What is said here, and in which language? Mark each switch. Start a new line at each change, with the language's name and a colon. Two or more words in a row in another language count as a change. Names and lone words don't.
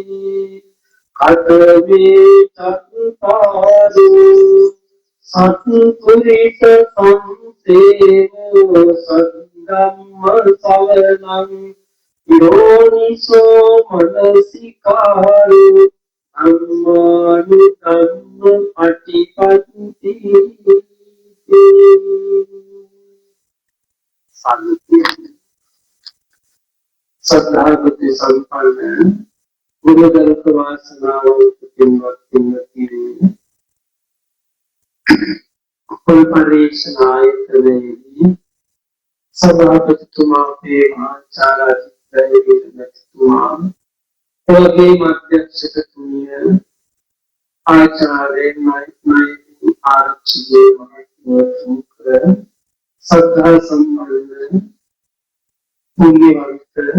Pali: කතමේ චතුපාරෝ සත්පුරිස සංසේවෝ සද්ධම්ම සවනං යෝනිසෝ මනසිකාරෝ අම්මානුකම්ම පටිපත්ති
Sinhala: සද්ධාගති සම්පන්න ගුණදරක වාසනාවන්ත පින්වත්නි කුල් පරිශ්‍රායතනයේදී සභාපතිතුමා අපේ ආචාර්ය විරමතුමා ඔබේ මධ්‍යක්ෂකතුමිය ආචාර්ය නයිනයි ආරච්චිගේ මහත්මයාට සද්ධා සම්පන්න පුණ්‍යවන්ත